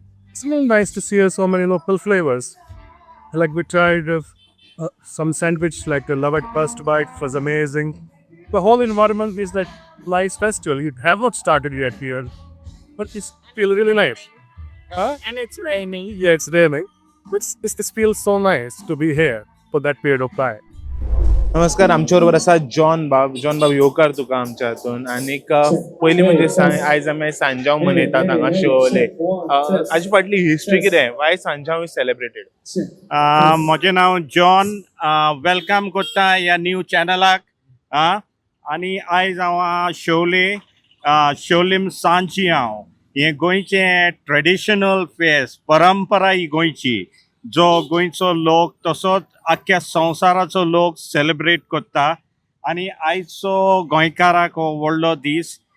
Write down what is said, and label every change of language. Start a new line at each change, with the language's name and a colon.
English: It's really nice to see so many local flavors. Like we tried some sandwich like a love at first bite was amazing. The whole environment is like nice festival. You have not started yet here, but it's feel really nice. And it's raining. Yeah, it's raining. But this feels so nice to be here for that period of time.
Goan Konkani: नमस्कार, आमच्या बरोबर आसा John बाब. येवकार तुका आमच्या हातून. आणि पयली म्हणजे आयज आमी सांजाव मनयतात हांगा शिवोले. हाजी फाटली हिस्ट्री कितें?
English: Why Sanjao is celebrated?
Goan Konkani: म्हजें नांव जॉन. वेलकम करता ह्या न्यू चॅनलाक. आनी आयज हांव शेवलीम सांजियांव हे गोंयचें ट्रेडिशनल फेस्त, परंपरा ही गोंयची, जो गोंयचो लोक तसोच आख्ख्या संवसाराचो लोक सेलिब्रेट करता. आनी आयचो गोंयकाराक हो व्हडलो दीस.